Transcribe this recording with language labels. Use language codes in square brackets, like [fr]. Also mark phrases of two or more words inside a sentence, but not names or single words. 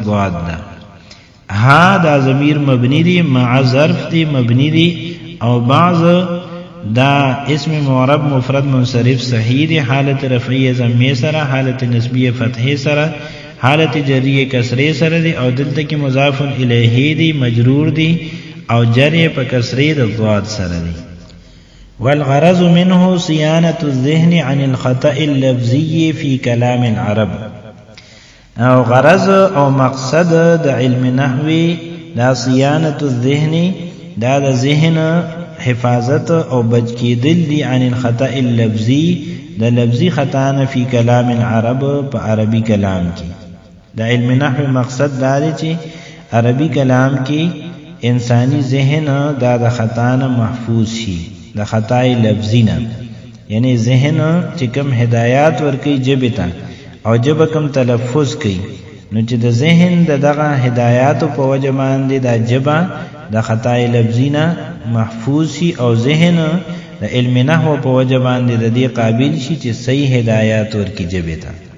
[ps] ضاد ده ها دا ضمیر مبنی دی مع ظرف دی مبنی دی او بعض دا اسم معرب مفرد منصرف صحیح دی حالت رفعی ضمه سره حالت نسبی فتحی سره حالت جری کسری سره دی او دلته کې مضاف الیه دی مجرور دی او جر په کسری د ضاد سره دی [ar] والغرض منه صيانة الذهن عن الخطأ اللفظي في كلام العرب [ps] او غرض او مقصد د علم نحوی دا [ar] صيانة الذهن [ps] دا د ذهن حفاظت او بچ کېدل دي [ar] عن الخطأ اللفظي [ps] د لفظي خطا نه [ar] فی کلام العرب [ps] په عربي کلام کې د علم نحو مقصد دا دی چې عربي کلام کې انسانی ذهن دا د خطا نه محفوظ شي د خطا لفظي نه یعنی ذهن چې کوم هدایات ورکي جبه ته او جبه کوم تلفظ کوي نو چې د ذهن دغه هدایات په وجه باندې د جبه د خطا لفظي نه محفوظ شي او ذهن د علم نحو په وجه باندې د دې قابل شي چې صحیح هدایات ورکړي جبه ته